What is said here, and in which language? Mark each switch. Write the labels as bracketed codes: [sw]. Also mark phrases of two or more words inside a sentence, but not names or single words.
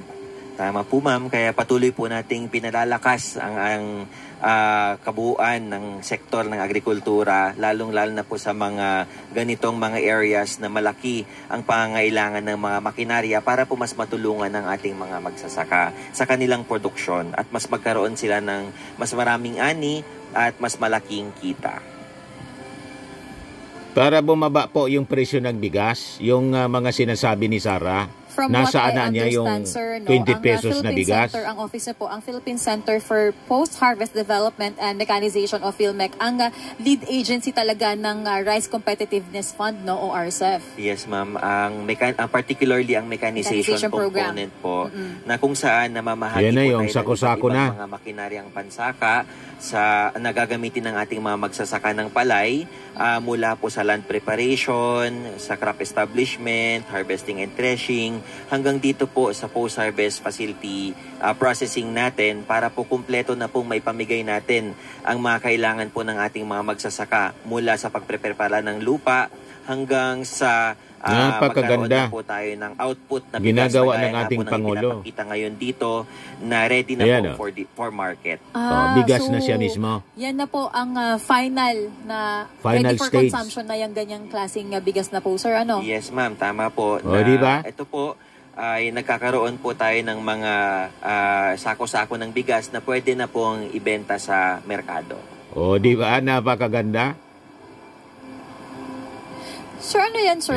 [tl] Tama po ma'am, kaya patuloy po nating pinalalakas ang kabuuan ng sektor ng agrikultura, lalong-lalo na po sa mga ganitong mga areas na malaki ang pangangailangan ng mga makinarya para po mas matulungan ng ating mga magsasaka sa kanilang produksyon at mas magkaroon sila ng mas maraming ani at mas malaking kita. Para bumaba po yung presyo ng bigas, yung mga sinasabi ni Sara, [en] From [tl] nasaan [en] what I [tl] na niya yung [en] understand, sir, [tl] 20 pesos na bigas. Center, ang office po, ang Philippine Center for Post-Harvest Development and Mechanization of PhilMec, ang lead agency talaga ng Rice Competitiveness Fund, no, o RCEF. [en] Yes, ma'am. [tl] Particularly ang mechanization component po, na kung saan namamahagi po yung tayo sako-sako ng mga makinaryang pansaka sa nagagamitin ng ating mga magsasaka ng palay, mula po sa [en] land preparation, [tl] sa [en] crop establishment, harvesting and threshing, [tl] hanggang dito po sa [en] post-harvest facility processing [tl] natin para po kumpleto na pong may pamigay natin ang mga kailangan po ng ating mga magsasaka mula sa pagprepara ng lupa hanggang sa napakaganda magkaroon na po tayo ng output na ginagawa ng ating Pangulo. Pinapakita ngayon dito na ready na po [en] for market. [tl] Bigas na siya mismo. Yan na po ang [en] final ready for [tl] stage. Consumption na yung ganyang klaseng bigas na po, sir. Ano? [en] Yes, ma'am. [tl] Tama po. Diba? Ito po ay nagkakaroon po tayo ng mga sako-sako ng bigas na pwede na pong ibenta sa merkado. Di ba? Napakaganda. Sir, ano yan, sir?